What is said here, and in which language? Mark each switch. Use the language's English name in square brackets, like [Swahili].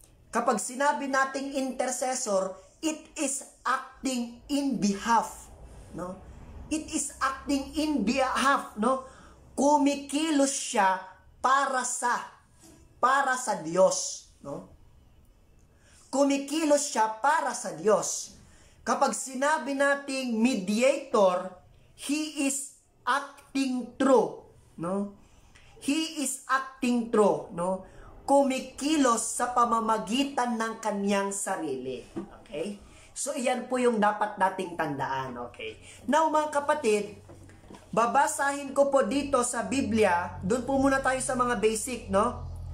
[Filipino] Kapag sinabi nating [English] intercessor, it is acting in behalf, no? It is acting in behalf, no? [Filipino] Kumikilos siya para sa Diyos, no? Kumikilos siya para sa Diyos. Kapag sinabi nating [English] mediator, he is acting true, no? He is acting true, no? [Filipino] Kumikilos sa pamamagitan ng kanyang sarili. Okay? So, iyan po yung dapat nating tandaan. Okay? Now, mga kapatid, babasahin ko po dito sa Biblia, doon po muna tayo sa mga basic, no?